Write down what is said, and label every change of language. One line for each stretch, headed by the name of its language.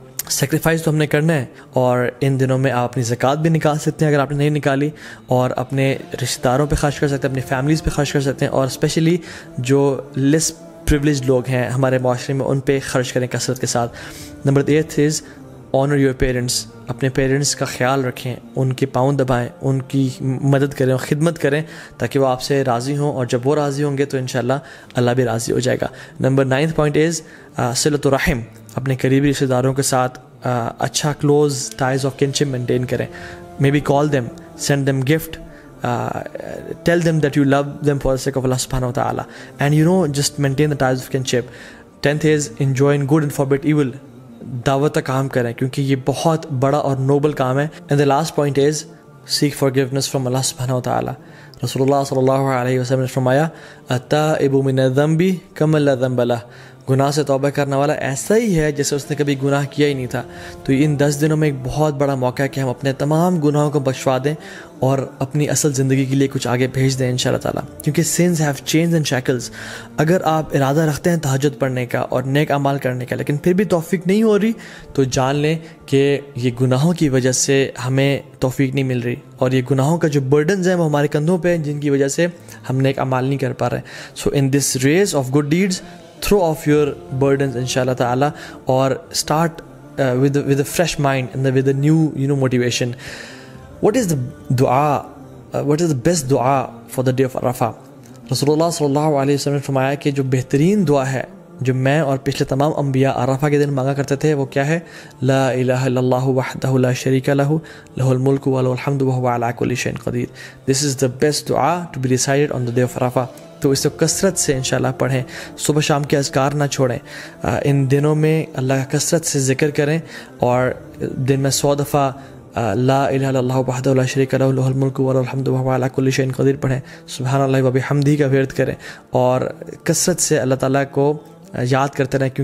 Urdu: Sacrifice تو ہم نے کرنا ہے، اور ان دنوں میں آپ اپنی زکوٰۃ بھی نکال سکتے ہیں اگر آپ نے نہیں نکالی، اور اپنے رشتہ داروں پہ خرچ کر سکتے ہیں، اپنی فیملیز پہ خرچ کر سکتے ہیں، اور اسپیشلی جو لیس پریولیج لوگ ہیں ہمارے معاشرے میں ان پہ خرچ کریں کثرت کے ساتھ۔ Number 8
English: Is honour your parents.
Urdu: اپنے پیرنٹس کا خیال رکھیں، ان کے پاؤں دبائیں، ان کی مدد کریں اور خدمت کریں تاکہ وہ آپ سے راضی ہوں، اور جب وہ راضی ہوں گے تو انشاءاللہ اللہ بھی راضی ہو جائے گا۔ Number 9 point is صلۃ الرحم۔ اپنے قریبی رشتہ داروں کے ساتھ اچھا
English: Close ties of kinship maintain کریں، maybe call them, send them gift, tell them that you love them for the sake of Allah subhanahu wa ta'ala, and just maintain the ties of kinship. 10th is enjoy good and forbid evil.
Urdu: دعوت کا کام کریں کیونکہ یہ بہت بڑا اور Nobel کام ہے۔
English: and the last point is seek forgiveness from Allah subhanahu wa ta'ala.
Urdu: رسول اللہ صلی اللہ علیہ وسلم نے فرمایا
Arabic: التائب من الذنب کمن لا ذنب له،
Urdu: گناہ سے توبہ کرنے والا ایسا ہی ہے جیسے اس نے کبھی گناہ کیا ہی نہیں تھا. تو ان 10 دنوں میں ایک بہت بڑا موقع ہے کہ ہم اپنے تمام گناہوں کو بخشوا دیں اور اپنی اصل زندگی کے لیے کچھ آگے بھیج دیں انشاءاللہ تعالیٰ.
English: کیونکہ sins have chains and shackles.
Urdu: اگر آپ ارادہ رکھتے ہیں تہجد پڑھنے کا اور نیک اعمال کرنے کا لیکن پھر بھی توفیق نہیں ہو رہی تو جان لیں کہ یہ گناہوں کی وجہ سے ہمیں توفیق نہیں مل رہی, اور یہ گناہوں کا جو برڈنز ہیں وہ ہمارے کندھوں پہ ہیں جن کی وجہ سے ہم نیک اعمال نہیں کر پا رہے.
English: So in this race of good deeds throw off your burdens inshallah ta'ala or start with a fresh mind and with a new motivation. What is the dua what is the best dua for the day of Arafah?
Urdu: Rasulullah sallallahu alaihi wasallam نے فرمایا کہ جو بہترین دعا ہے جو میں اور پچھلے تمام انبیاء عرفہ کے دن مانگا کرتے تھے وہ کیا ہے؟
Arabic: لا الہ الا اللہ وحدہ لا شریک لہ لہ الملک و لہ الحمد وہو علی کل شیء قدیر.
English: This is the best dua to be recited on the day of Arafah.
Urdu: تو اس کو کثرت سے انشاءاللہ پڑھیں, صبح شام کے اذکار نہ چھوڑیں, ان دنوں میں اللہ کا کثرت سے ذکر کریں اور دن میں 100 دفعہ
Arabic: لا الہ الا اللہ وحدہ لا شریک لہ لہ الملک و لہ الحمد وہو علی کل شیء قدیر
Urdu: پڑھیں,
Arabic: سبحان اللہ و بحمدہ
Urdu: کا ورد کریں اور کثرت سے اللہ تعالیٰ کو یاد کرتے رہیں.